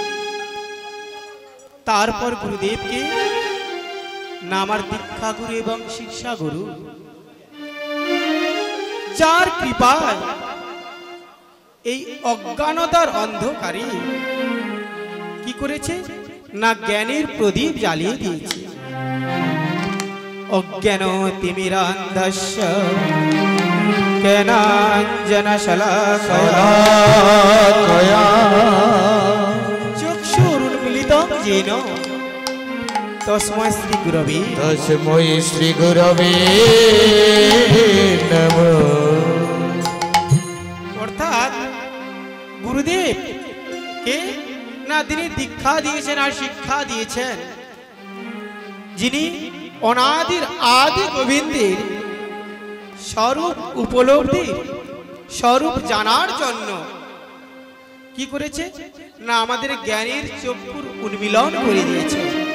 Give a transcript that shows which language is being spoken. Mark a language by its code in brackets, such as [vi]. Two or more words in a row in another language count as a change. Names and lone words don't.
[bn] তারপর গুরুদেবকে না আমার দীক্ষা গুরু এবং শিক্ষা গুরু, যার কৃপায় এই অজ্ঞানতার অন্ধকারে কি করেছে না জ্ঞানের প্রদীপ জ্বালিয়ে দিয়েছে। [sa] অজ্ঞান তিমিরান্ধস্য জ্ঞানাঞ্জন শলাকয়া চক্ষুরুন্মিলিতং येन তস্मै শ্রী গুরবে নমঃ। [bn] অর্থাৎ গুরুদেব কে না তিনি দীক্ষা দিয়েছেন আর শিক্ষা দিয়েছেন, যিনি অনাদির আদি গোবিন্দের স্বরূপ উপলব্ধি, স্বরূপ জানার জন্য কি করেছে না আমাদের জ্ঞানের চক্ষুর উন্মিলন করে দিয়েছে।